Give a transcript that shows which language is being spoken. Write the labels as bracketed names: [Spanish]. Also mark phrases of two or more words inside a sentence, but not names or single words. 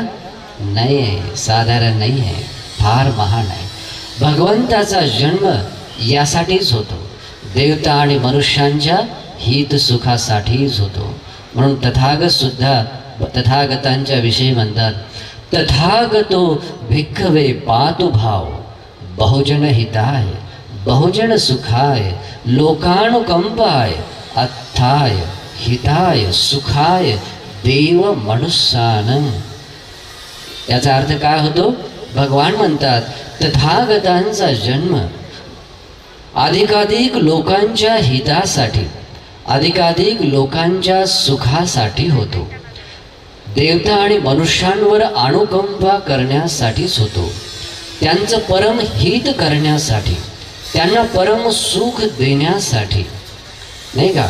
[Marathi] नाही आहे, साधारण नाही आहे, फार महान आहे. भगवंताचा जन्म यासाठीच होतो, देवता आणि मनुष्यांच्या हित सुखासाठीच होतो. म्हणून तथागत सुद्धा तथागतांच्या विषयी म्हणतात, [Pali] तथागतो भिक्खवे पातु भाव, बहुजन हिताय बहुजन सुखाय लोकानुकंपाय अत्थाय हिताय सुखाय देव मनुष्यानं. [Marathi] याचा अर्थ काय होतो? भगवान म्हणतात तथागतांचा जन्म अधिकाधिक लोकांच्या हितासाठी, अधिकाधिक लोकांच्या सुखासाठी होतो. देवता आणि मनुष्यांवर अनुकंपा करण्यासाठीच होतो, त्यांचं परम हित करण्यासाठी, त्यांना परम सुख देण्यासाठी, नाही का?